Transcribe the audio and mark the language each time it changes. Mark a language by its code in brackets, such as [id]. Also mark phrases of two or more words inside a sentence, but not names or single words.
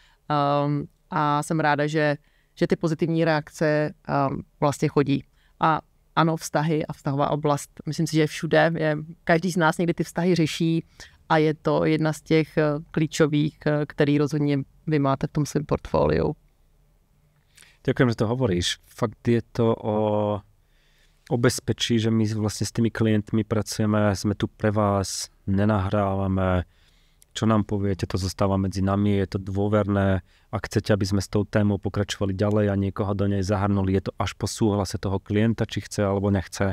[cs] A jsem ráda, že ty pozitivní reakce vlastně chodí. A ano, vztahy a vztahová oblast, myslím si, že všude, každý z nás někdy ty vztahy řeší a je to jedna z těch klíčových, který rozhodně vy máte v tom svém portfóliu. [sk] Ďakujem, že to hovoríš. Fakt je to o bezpečí, že my vlastne s tými klientmi pracujeme, sme tu pre vás, nenahrávame, čo nám poviete, to zostáva medzi nami, je to dôverné. Ak chcete, aby sme s tou témou pokračovali ďalej a niekoho do nej zahrnuli, je to až po súhlase toho klienta, či chce alebo nechce.